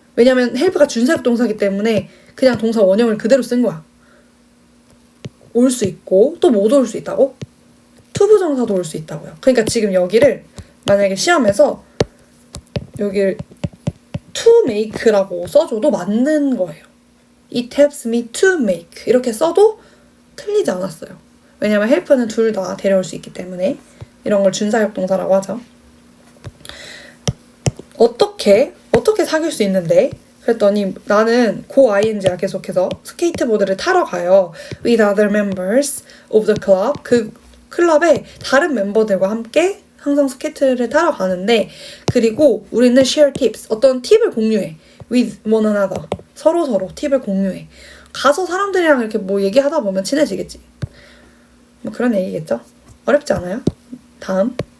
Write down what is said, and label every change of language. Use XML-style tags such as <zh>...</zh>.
<ko>왜냐면 help가 준사역 동사이기 때문에 그냥 동사 원형을 그대로 쓴 거야. 올 수 있고 또 못 올 수 있다고? 투부정사도 올 수 있다고요. 그러니까 지금 여기를 만약에 시험에서 여기를 to make라고 써줘도 맞는 거예요.</ko> <en>It helps me to make</en> <ko>이렇게 써도 틀리지 않았어요. 왜냐면 help는 둘 다 데려올 수 있기 때문에 이런 걸 준사역 동사라고 하죠. 어떻게 사귈 수 있는데? 그랬더니 나는 고-ing야 계속해서 스케이트보드를 타러 가요.</ko> <en>With other members of the club.</en> <ko>그 클럽의 다른 멤버들과 함께 항상 스케이트를 타러 가는데 그리고 우리는</ko> <en>share tips.</en> <ko>어떤 팁을 공유해.</ko> <en>With one another.</en> <ko>서로 팁을 공유해. 가서 사람들이랑 이렇게 뭐 얘기하다 보면 친해지겠지. 뭐 그런 얘기겠죠? 어렵지 않아요? 다음.</ko>